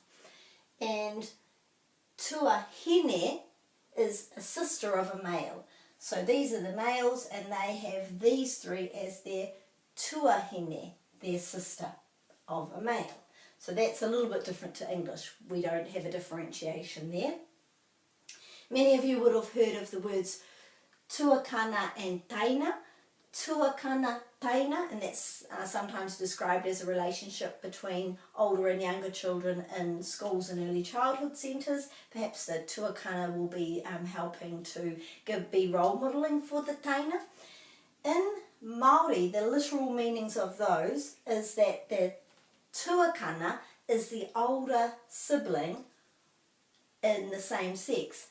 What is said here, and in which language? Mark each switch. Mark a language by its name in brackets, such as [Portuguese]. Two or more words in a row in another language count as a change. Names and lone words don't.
[English] And tuahine is a sister of a male. So these are the males and they have these 3 as their tuahine, their sister of a male. So that's a little bit different to English. We don't have a differentiation there. Many of you would have heard of the words tuakana and taina. [Māori] Tuakana, taina, [English] and that's sometimes described as a relationship between older and younger children in schools and early childhood centres. Perhaps the tuakana will be helping to be role modelling for the taina. In Māori, the literal meanings of those is that the tuakana is the older sibling in the same sex.